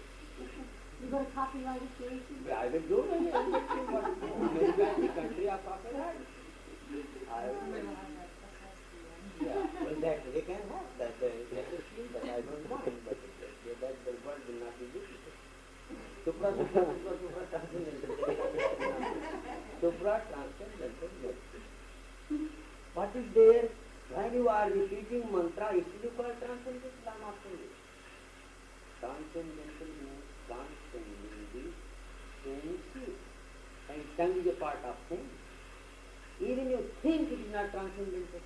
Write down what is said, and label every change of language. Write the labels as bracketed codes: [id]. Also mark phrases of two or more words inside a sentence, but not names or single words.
[en] You got a copyright situation? I will do it. Maybe in the country of copyright. Well, that they can have that, that is true, but I don't mind, but that the word will not be difficult. Supra, supra, supra, supra, transcendental. Supra, transcendental. What is there? When you are repeating mantra, is it called transcendental? I am asking you. Transcendental means transcending the senses. And tongue is a part of sense. Even you think it is not transcendental.